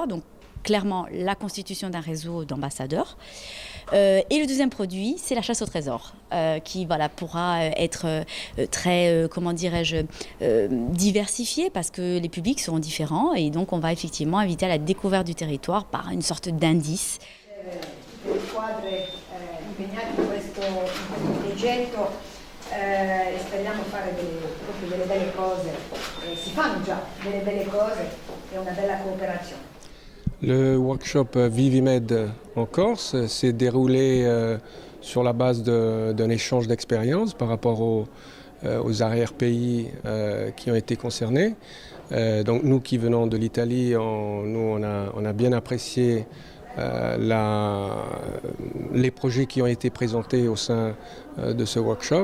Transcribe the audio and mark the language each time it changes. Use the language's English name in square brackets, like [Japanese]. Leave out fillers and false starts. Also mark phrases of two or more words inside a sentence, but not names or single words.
[French] Donc, clairement, la constitution d'un réseau d'ambassadeurs. Et le deuxième produit, c'est la chasse au trésor, qui pourra être très, diversifié parce que les publics seront différents et donc on va effectivement inviter à la découverte du territoire par une sorte d'indice. [Italian] Speriamo fare delle belle cose, si fanno già delle belle cose e una bella cooperazione. [French] Le workshop Vivimed en Corse s'est déroulé sur la base d'un échange d'expériences par rapport aux arrière-pays qui ont été concernés. Donc nous qui venons de l'Italie, on a bien apprécié les projets qui ont été présentés au sein de ce workshop.